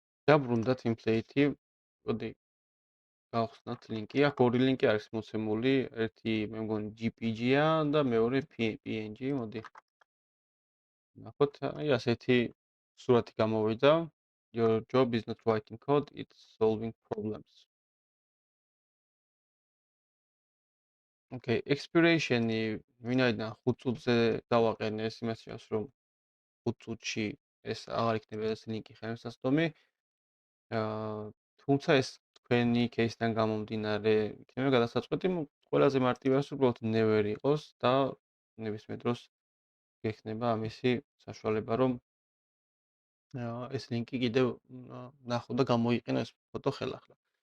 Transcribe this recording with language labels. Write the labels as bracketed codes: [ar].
[ka] დაბრუნდა template-ი. მოდი გავხსნათ ლინკი. აქ ორი ლინკი არის მოცემული, ერთი მე მგონი JPG-ა და მეორე PNG. მოდი ნახოთ, აი ასეთი სურათი გამოვიდა. [en] Your job is not writing code, it's solving problems. [ka] Okay, expiration-ი ვინაიდან 5 წუთზე დავაყენე ეს იმას შევს, რომ 5 წუთში ეს აღარ იქნება ეს ლინკი ხელმისაწვდომი. თუმცა ეს თქვენი case-დან გამომდინარე იქნება გადასაწყვეტი, ყველაზე მარტივია უბრალოდ never იყოს და ნებისმიერ დროს გექნება ამისი საშუალება, რომ ეს ლინკი კიდევ ნახო და გამოიყენო ეს ფოტო ხელახლა.